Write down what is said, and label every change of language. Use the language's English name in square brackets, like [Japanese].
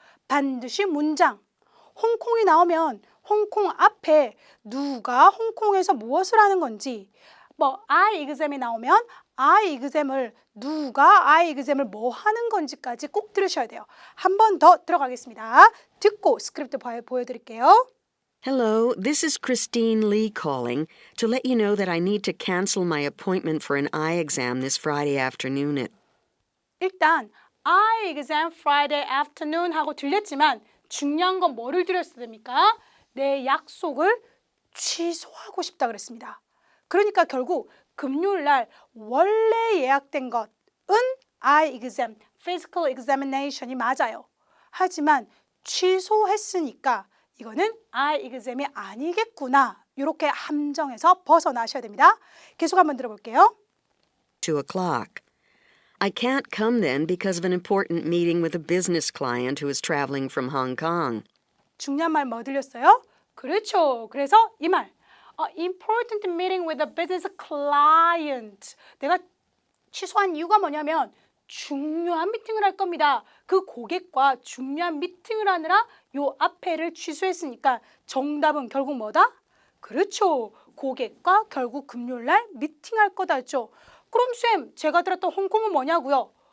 [Korean] 반드시 문장 홍콩이 나오면 홍콩 앞에 누가 홍콩에서 무엇을 하는 건지 뭐 I exam이 나오면 I exam을 누가 I exam을 뭐 하는 건지까지 꼭 들으셔야 돼요. 한 번 더 들어가겠습니다. 듣고 스크립트 보여드릴게요. [English] Hello, this is Christine Lee calling to let you know that I need to cancel my appointment for an eye exam this Friday afternoon at [Korean] 일단 [English] I exam Friday afternoon [Korean] 하고 들렸지만 중요한 건 뭐를 드렸어야 됩니까? 내 약속을 취소하고 싶다 그랬습니다. 그러니까 결국 금요일 날 원래 예약된 것은 eye exam, [English] physical examination [Korean] 이 맞아요. 하지만 취소했으니까 이거는 eye exam이 아니겠구나. 이렇게 함정에서 벗어나셔야 됩니다. 계속 한번 들어볼게요. [English] 2 o'clock. I can't come then because of an important meeting with a business client who is traveling from Hong Kong. [Korean] 중요한 말 뭐 들렸어요? 그렇죠. 그래서 이 말. [English] important meeting with a business client. [Korean] 내가 취소한 이유가 뭐냐면 중요한 미팅을 할 겁니다. 그 고객과 중요한 미팅을 하느라 요 앞에를 취소했으니까 정답은 결국 뭐다? 그렇죠. 고객과 결국 금요일 날 미팅할 거다 했죠. 그럼 쌤, 제가 들었던 홍콩은 뭐냐고요?